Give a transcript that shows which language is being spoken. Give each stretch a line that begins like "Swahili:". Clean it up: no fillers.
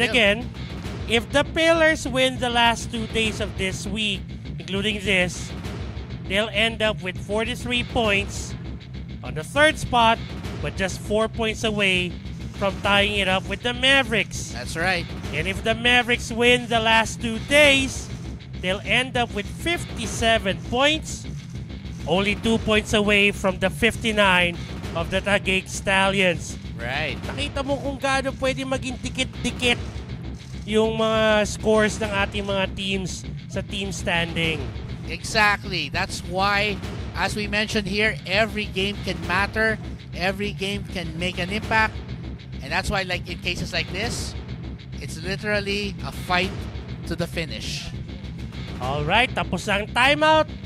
English: again, if the Pillars win the last 2 days of this week, including this, they'll end up with 43 points on the 3rd spot, but just 4 points away from tying it up with the Mavericks. that's right. And if the Mavericks win the last 2 days, they'll end up with 57 points, only 2 points away from the 59 of the Taguig Stallions. Right.
Filipino: Nakita mo kung gaano pwede maging dikit-dikit yung mga scores ng ating mga teams sa team standing.
English: Exactly. That's why, as we mentioned here, every game can matter. Every game can make an impact. And that's why, like in cases like this, it's literally a fight to the finish.
Filipino: Alright, tapos ang timeout.